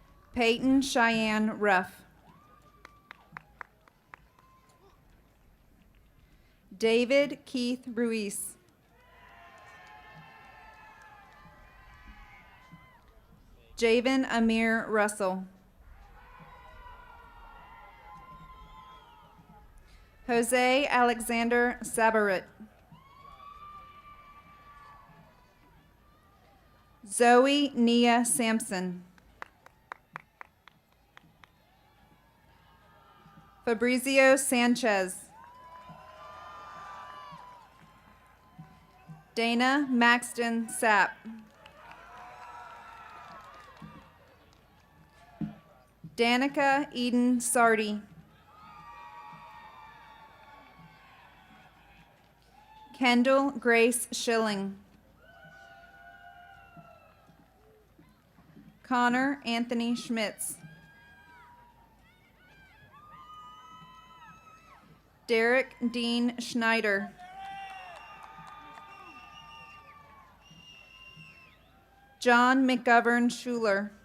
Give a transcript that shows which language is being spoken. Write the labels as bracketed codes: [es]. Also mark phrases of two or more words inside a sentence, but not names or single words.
[en] Peyton Cheyenne Ruff. David Keith Ruiz. Javen Amir Russell. Jose Alexander Sabarit. Zoe Nia Sampson. Fabrizio Sanchez. Dana Maxton Sapp. Danica Eden Sardi. Kendall Grace Schilling. Connor Anthony Schmitz. Derek Dean Schneider. John McGovern Schuler.